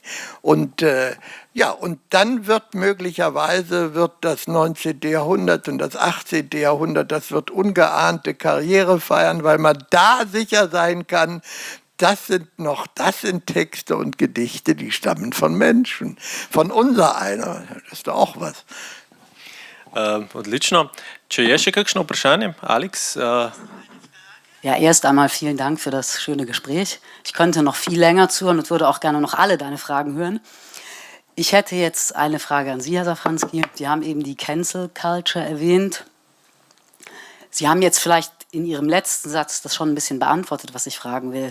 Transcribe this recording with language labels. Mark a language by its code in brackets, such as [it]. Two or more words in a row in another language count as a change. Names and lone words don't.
[de] Und und dann wird möglicherweise das 19. Jahrhundert und das 18. Jahrhundert, das wird ungeahnte Karriere feiern, weil man da sicher sein kann, das sind Texte und Gedichte, die stammen von Menschen, von unser einer. Das ist doch auch was. [sl] Odlično. Če je še kakšno vprašanje, Alex? [de] Ja, erst einmal vielen Dank für das schöne Gespräch. Ich könnte noch viel länger zuhören und würde auch gerne noch alle deine Fragen hören. Ich hätte jetzt eine Frage an Sie, Herr Safranski. Sie haben eben die [en] Cancel Culture [de] erwähnt. Sie haben jetzt vielleicht in Ihrem letzten Satz das schon ein bisschen beantwortet, was ich fragen will.